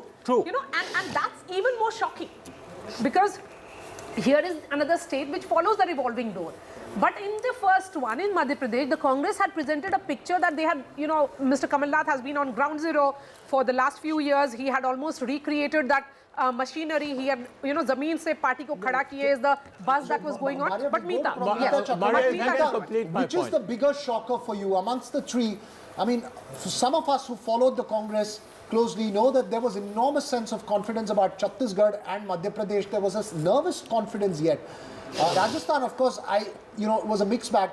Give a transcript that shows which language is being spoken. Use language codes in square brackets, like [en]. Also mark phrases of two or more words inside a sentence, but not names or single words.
[en] And that's even more shocking because here is another state which follows the revolving door. But in the first one, in Madhya Pradesh, the Congress had presented a picture that they had, Mr. Kamal Nath has been on ground zero for the last few years. He had almost recreated that machinery. He had, [hi] Zameen se party ko khada kiye [en] is the buzz that was going on. But Meeta, which is the bigger shocker for you amongst the three? I mean, for some of us who followed the Congress closely know that there was enormous sense of confidence about Chhattisgarh and Madhya Pradesh. There was a nervous confidence yet. Rajasthan, of course, it was a mixed bag.